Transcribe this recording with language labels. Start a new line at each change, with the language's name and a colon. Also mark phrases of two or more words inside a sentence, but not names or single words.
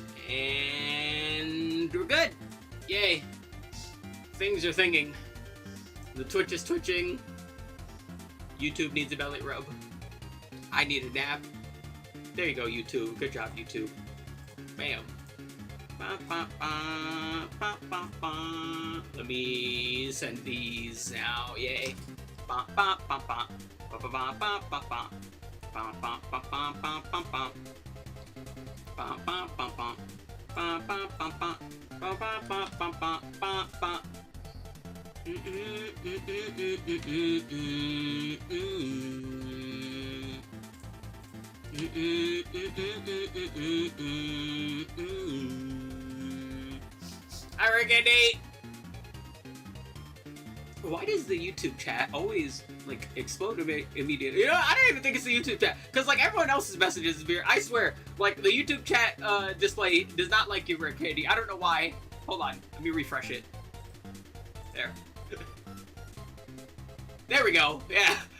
English: And we're good. Yay. Things are thinking. The Twitch is twitching. YouTube needs a belly rub. I need a nap. There you go, YouTube. Good job, YouTube. Bam. Ba, ba, ba, ba, ba, ba. Let me send these out. Yay. Ba, ba, ba, ba. Ba, ba, ba, ba, ba, ba. Ba, ba, ba, ba, ba, ba, ba. Ba, ba, ba, ba. Ba, ba, ba, ba. Ba, ba, ba, ba, ba, ba, ba. Arrogate. Why does the YouTube chat always like explode immediately? You know, I don't even think it's the YouTube chat because like everyone else's messages is weird. I swear, like the YouTube chat display does not like you, Rick Katie. I don't know why. Hold on, let me refresh it. There. There we go. Yeah.